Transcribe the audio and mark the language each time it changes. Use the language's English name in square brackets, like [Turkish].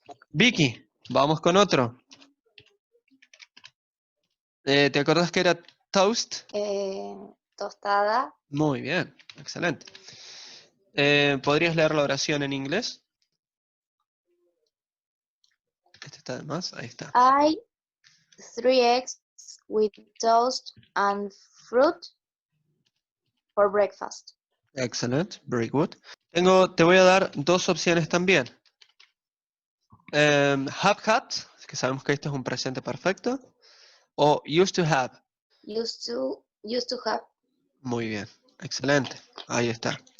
[Spanish] Vicky, vamos con otro. ¿Te acordás que era toast? Tostada. Muy bien, excelente. ¿Podrías leer la oración en inglés? Este está de más, ahí está. [English] I 3 eggs with toast and fruit for breakfast. Excellent, very good. [Spanish] Te voy a dar dos opciones también. [English] Have had, [Spanish] que sabemos que este es un presente perfecto, o [English] used to have. Used to have. [Spanish] Muy bien, excelente, ahí está.